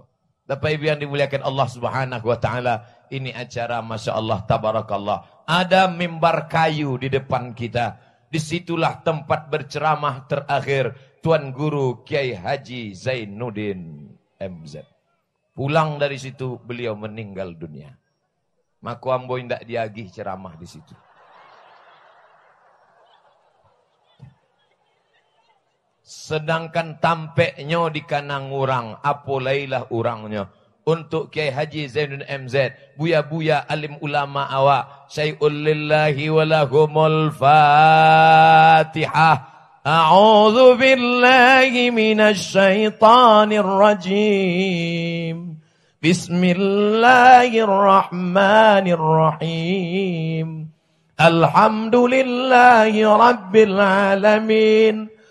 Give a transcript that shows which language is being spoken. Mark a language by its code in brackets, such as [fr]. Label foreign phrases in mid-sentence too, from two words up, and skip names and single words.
[id] Bapak Ibu yang dimuliakan Allah [ar] سبحانه وتعالى, [id] ini acara [ar] ما شاء الله تبارك الله. [id] Ada mimbar kayu di depan kita. Disitulah tempat berceramah terakhir Tuan Guru Kiai Haji Zainuddin MZ. Pulang dari situ beliau meninggal dunia. [min] Maka ambo indak diagih ceramah di situ. Sedangkan tampeknya di kanang urang, apolailah urangnya. [id] Untuk Kiai Haji Zainuddin MZ, buya-buya alim ulama awak, [ar] شيء لله ولهم الفاتحة. أعوذ بالله من الشيطان الرجيم. بسم الله الرحمن الرحيم. الحمد لله رب العالمين.